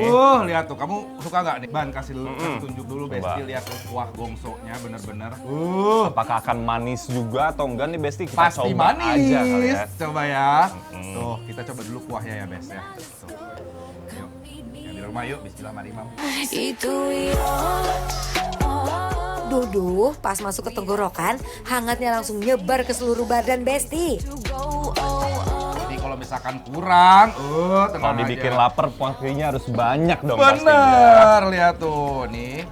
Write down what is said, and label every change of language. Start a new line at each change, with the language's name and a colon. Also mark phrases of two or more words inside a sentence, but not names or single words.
Indonesian: Lihat tuh, kamu suka nggak nih? Ban, kasih dulu, kasih tunjuk dulu Besti, Coba. lihat tuh kuah gongsonya bener-bener. Apakah akan manis juga atau enggak nih Besti? Kita Pasti coba manis. aja kali ya. Coba ya. Tuh, kita coba dulu kuahnya ya, Best ya. Tuh. Yuk. Yang di rumah yuk, bismillah mari Mam.
Spanish: y tú y yo.
Indonesian: Duh, pas masuk ke tenggorokan, hangatnya langsung nyebar ke seluruh badan Besti. Jadi kalau misalkan kurang, Kalau tenang dibikin aja. lapar, porsinya harus banyak dong pastinya. Bener, lihat tuh nih.